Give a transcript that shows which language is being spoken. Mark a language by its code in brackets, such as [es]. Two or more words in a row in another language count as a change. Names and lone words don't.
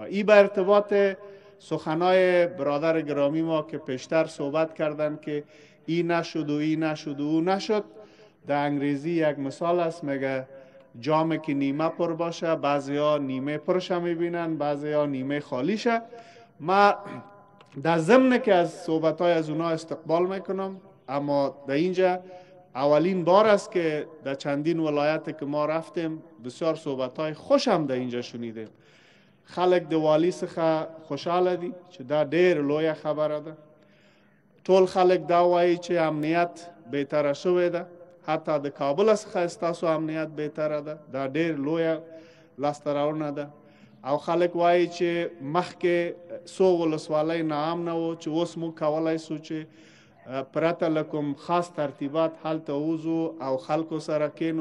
[fa] این به ارتباط سخنای برادر گرامی ما که پیشتر صحبت کردن که این نشد و این نشد و اون نشد، در انگریزی یک مثال است، میگه جامه که نیمه پر باشه بعضی ها نیمه پرش میبینن، بعضی ها نیمه خالیشه. ما در ضمن که از صحبت های از اونا استقبال میکنم، اما در اینجا اولین بار است که در چندین ولایت که ما رفتیم بسیار صحبت های خوش هم در اینجا شنیدیم. [ps] خلق د والی څخه خوشاله دي چې دا ډېر لویه خبره ده. ټول خلق دا وایي چې امنیت بهتره شوې ده، حتی د کابل څخه ستاسو امنیت بهتره ده. دا ډېر لویه لاسته راوړنه ده. او خلک وایي چې مخکې څو ولسوالۍ ناامنه وو چې اوس موږ کولی سو چې پرته له کوم خاص ترتیبات هلته ووځو او خلکو سره کینو.